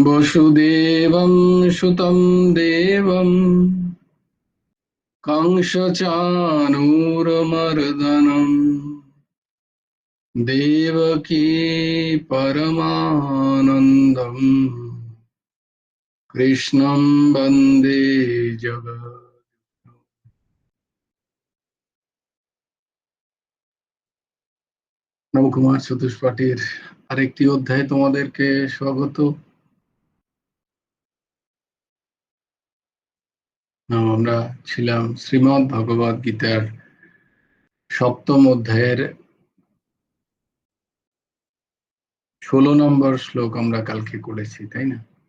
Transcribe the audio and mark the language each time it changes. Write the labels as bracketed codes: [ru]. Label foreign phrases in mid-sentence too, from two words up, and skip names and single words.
[sa] वसुदेवं सुतं देवं कंसचाणूरमर्दनम् देवकी परमानन्दम् कृष्णं वन्दे जगत्। [bn] নবকুমার চতুষ্পাঠীর আরেকটি অধ্যায়ে তোমাদেরকে স্বাগত। আমরা ছিলাম শ্রীমদ্ ভগবদ গীতার সপ্তম অধ্যায়ের 16 নম্বর শ্লোক আমরা কালকে করেছি, তাই না?